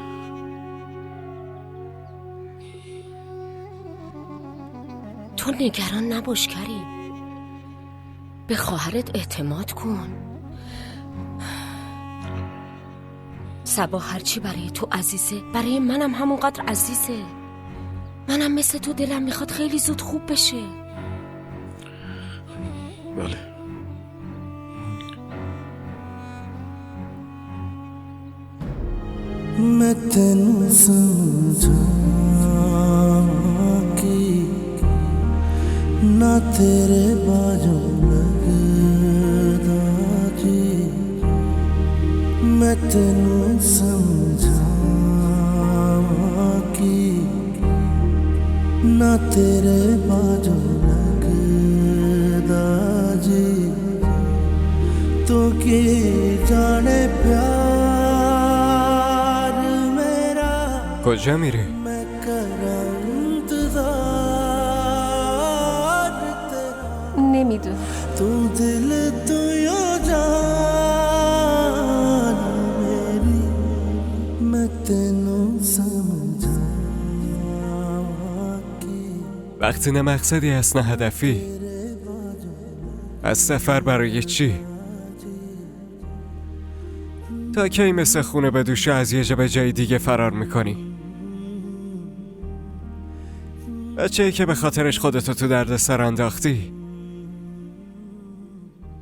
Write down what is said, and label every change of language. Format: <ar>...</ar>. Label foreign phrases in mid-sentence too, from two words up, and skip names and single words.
<fa>تو نگران نباش کریم، به خواهرت اعتماد کن. صبا هرچی برای تو عزیزه برای منم همونقدر عزیزه. منم مثل تو دلم میخواد خیلی زود خوب بشه. بله.</fa> <pa>ਮੈਂ ਤੈਨੂੰ ਸਮਝਾ ਕਿ ਨਾ ਤੇਰੇ ਬਾਜੂ ਲਗਦਾ ਜੀ। ਮੈਂ ਤੈਨੂੰ ਸਮਝਾ ਕਿ ਨਾ ਤੇਰੇ ਬਾਜੂ ਲਗਦਾ ਜੀ। ਤੂੰ ਕੀ ਜਾਣੇ ਪਿਆਰ</pa> <fa>کجا میری؟</fa> <pa>ਮੈਂ ਕਰਾਂ ਇੰਤਜ਼ਾਰ ਤੇਰਾ।</pa> <fa>نمیدونم.</fa> <pa>ਤੂੰ ਦਿਲ ਤੂੰ ਯੋ ਜਾਨ ਮੇਰੀ। ਮੈਂ ਤੈਨੂੰ ਸਮਝਾ ਕਿ</pa> <fa>وقتی نه مقصدی هست نه هدفی، از سفر برای چی؟ تا کی مثل خونه به دوشه از یه جا به جای دیگه فرار میکنی؟ بچه‌ای که به خاطرش خودتو تو درد سر انداختی.</fa>